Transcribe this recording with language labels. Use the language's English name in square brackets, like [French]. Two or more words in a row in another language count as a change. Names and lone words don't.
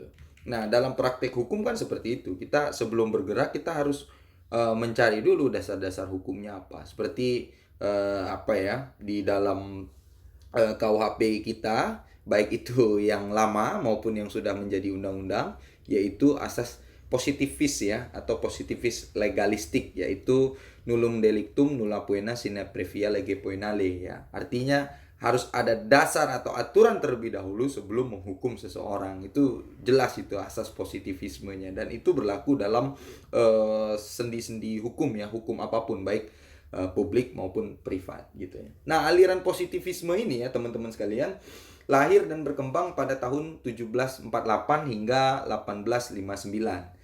[Indonesian] Nah, dalam praktek hukum kan seperti itu. Kita sebelum bergerak kita harus mencari dulu dasar-dasar hukumnya apa. Seperti di dalam KUHP kita, baik itu yang lama maupun yang sudah menjadi undang-undang, yaitu asas positivis ya, atau positivis legalistik, yaitu [Latin] nullum delictum nulla poena sine previa lege poenale [Indonesian] ya. Artinya harus ada dasar atau aturan terlebih dahulu sebelum menghukum seseorang. Itu jelas itu asas positivismenya, dan itu berlaku dalam sendi-sendi hukum ya, hukum apapun, baik publik maupun privat gitu ya. Nah, aliran positivisme ini ya teman-teman sekalian lahir dan berkembang pada tahun 1748 hingga 1859.